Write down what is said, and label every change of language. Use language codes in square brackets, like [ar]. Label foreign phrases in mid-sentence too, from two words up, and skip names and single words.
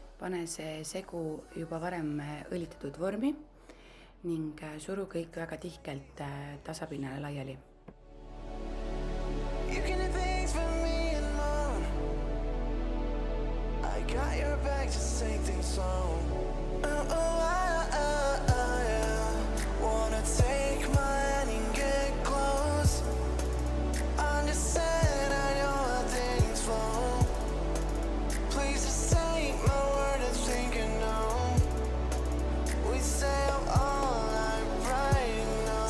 [et] pane see segu juba varem õlitatud vormi ning suru kõik väga tihkelt tasapinnale laiali. [en] You can do things for me and Mom. I got your back, just take things slow. Yeah. Wanna take my hand and get close. Understand I know things flow. Please just take my word and think you know. We stay up all night writing notes.